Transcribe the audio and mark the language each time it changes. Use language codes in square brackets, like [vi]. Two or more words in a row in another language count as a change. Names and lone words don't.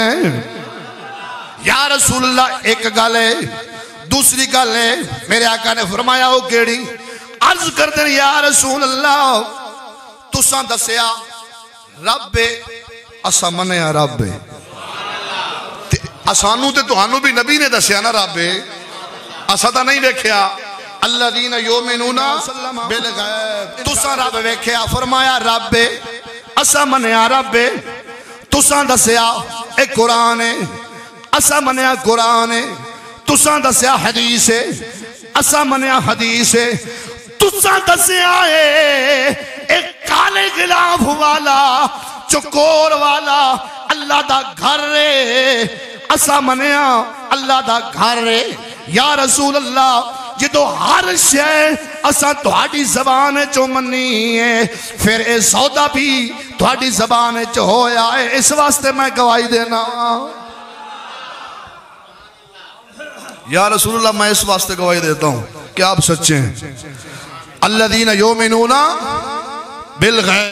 [ar] يا رسول الله [pa] اک گل ہے، دوسری گل ہے میرے آقا نے فرمایا وہ کیہڑی. عرض کرتے ہیں [ar] يا رسول الله [pa] تسا دسیا رب اسا منیا رب سانوں تے تہانوں بھی نبی نے دسیا نا رب اسا تو نہیں ویکھیا. [ar] الذين يؤمنون بالغيب [pa] تسا رب ویکھیا فرمایا رب اسا منیا رب. تسا دسیا اے قرآن ہے اسا منیا قرآن ہے. تسا دسیا حدیث ہے اسا منیا حدیث ہے. تسا دسیا اک کالے غلاف والا چکور والا اللہ دا گھر ہے اسا منیا اللہ دا گھر ہے. [ar] يا رسول الله [pa] جو ہر شے اسا تہاڈی زبان چوں منی ہے پھر یہ سودا بھی تہاڈی زبان چ ہویا ہے، اس واسطے میں گواہی دینا. [ar] يا رسول الله [ur] میں اس واسطے گواہی دیتا ہوں کہ آپ سچے ہیں. [ar] الذين يؤمنون بالغيب.